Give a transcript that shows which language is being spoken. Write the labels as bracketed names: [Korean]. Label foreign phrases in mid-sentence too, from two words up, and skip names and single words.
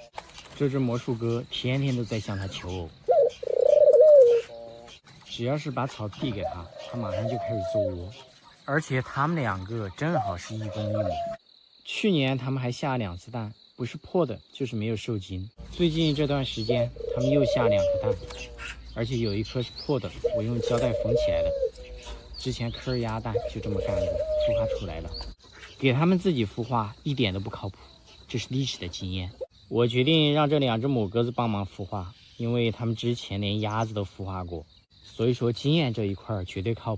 [Chinese] 這只魔術哥天天都在向他求偶，只要是把草遞給他，他馬上就開始做窩。而且他們2個正好是1公1母。去年他們還下了2次蛋，不是破的就是沒有受精。最近這段時間他們又下2顆蛋，而且有1顆是破的，我用膠帶封起來了。之前科尔鴨蛋就這麼幹過，孵化出来了。給他們自己孵化一點都不靠譜，這是歷史的經驗。我決定讓這2只母鴿子幫忙孵化，因為他們之前連鴨子都孵化過，所以說經驗這一塊絕對靠譜。